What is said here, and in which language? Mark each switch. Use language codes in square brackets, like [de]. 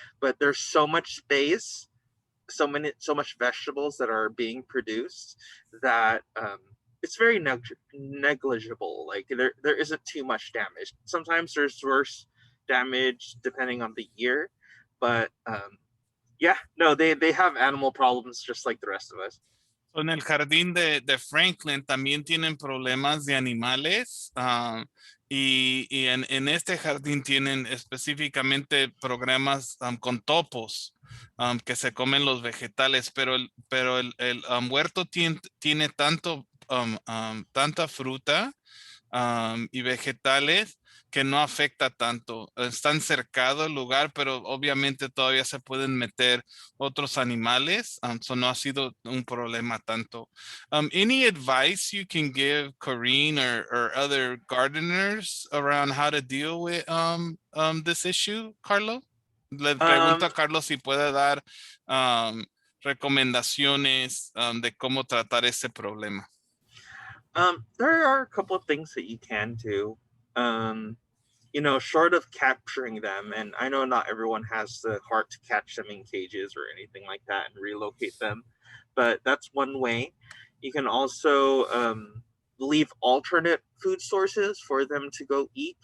[en] But there's so much space, so much vegetables that are being produced that it's very negligible. Like there isn't too much damage. Sometimes there's worse damage depending on the year, but yeah, no, they have animal problems just like the rest of us. [es] En el jardín de Franklin también tienen problemas de animales y en este jardín tienen específicamente programas con topos que se comen los vegetales, pero el huerto tiene tanta fruta y vegetales que no afecta tanto. Están cercado el lugar, pero obviamente todavía se pueden meter otros animales, so no ha sido un problema tanto. [en] Any advice you can give Corinne or other gardeners around how to deal with this issue, Carlo? [es] Le pregunto a Carlos si puede dar recomendaciones de cómo tratar ese problema. [en] There are a couple of things that you can do. You know, short of capturing them, and I know not everyone has the heart to catch them in cages or anything like that and relocate them, but that's one way. You can also leave alternate food sources for them to go eat.